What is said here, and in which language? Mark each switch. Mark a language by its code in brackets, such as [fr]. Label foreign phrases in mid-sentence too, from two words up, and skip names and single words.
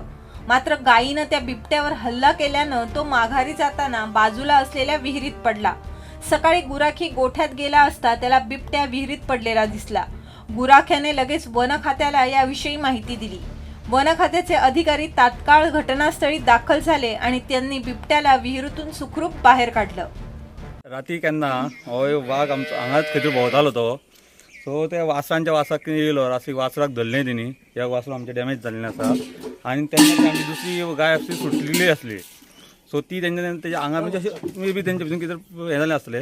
[mr] मात्र गायीनं त्या बिबट्यावर हल्ला केल्यानं तो माघारी जाताना बाजूला असलेल्या विहिरीत पडला. सकाळी गुराखी गोठ्यात गेला असता त्याला बिबट्या विहिरीत पडलेला दिसला. गुराख्याने लगेच वन खात्याला याविषयी माहिती दिली. वन खात्याचे अधिकारी तात्काळ घटनास्थळी दाखल झाले आणि त्यांनी बिबट्याला विहिरीतून सुखरूप बाहेर काढलं. [kok] राती केन्ना हो वाघ आमचो हांगाच खंय भोंवतालो तो. सो ते वासराक येयलो. राती वासराक धरलें तेणी. ह्या वासरो आमचें डॅमेज जाल्लें आसा आनी तेन्ना आमची दुसरी गाय आसली सुटलेली आसली. सो ती तेच्या आंगा म्हणजे अशी मे बी तेंचे भितर कितें हें जालें आसलें.